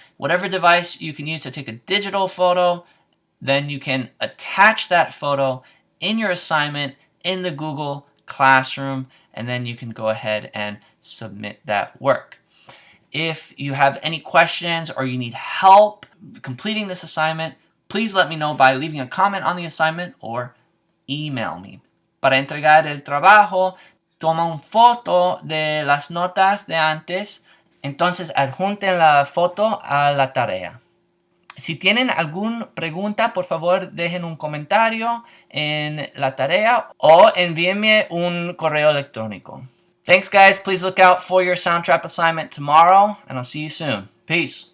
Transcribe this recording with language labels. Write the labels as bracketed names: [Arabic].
[English] Whatever device you can use to take a digital photo, then you can attach that photo in your assignment in the Google Classroom, and then you can go ahead and submit that work. If you have any questions or you need help completing this assignment, please let me know by leaving a comment on the assignment or email me. [Spanish] Para entregar el trabajo, toma una foto de las notas de antes, entonces adjunten la foto a la tarea. Si tienen alguna pregunta, por favor dejen un comentario en la tarea o envíenme un correo electrónico. [English] Thanks guys, please look out for your Soundtrap assignment tomorrow, and I'll see you soon. Peace.